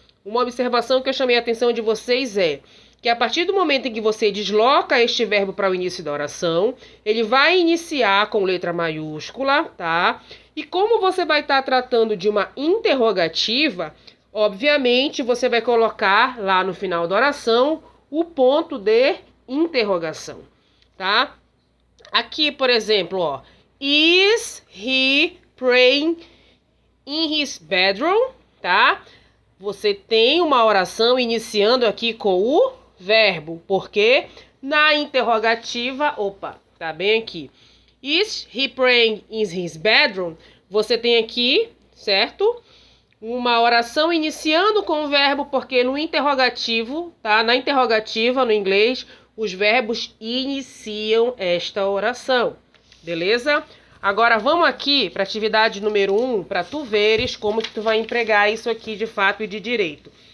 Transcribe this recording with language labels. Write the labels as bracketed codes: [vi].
[pt] Uma observação que eu chamei a atenção de vocês é que a partir do momento em que você desloca este verbo para o início da oração, ele vai iniciar com letra maiúscula, tá? E como você vai estar tratando de uma interrogativa, obviamente, você vai colocar lá no final da oração o ponto de interrogação, tá? Aqui, por exemplo, ó. [en] Is he praying in his bedroom? [pt] Tá? Você tem uma oração iniciando aqui com o verbo, porque na interrogativa, opa, tá bem aqui. [en] Is he praying in his bedroom? [pt] Você tem aqui, certo? Uma oração iniciando com o verbo, porque no interrogativo, tá? Na interrogativa, no inglês, os verbos iniciam esta oração. Beleza? Agora vamos aqui para a atividade número 1, para tu veres como que tu vai empregar isso aqui de fato e de direito.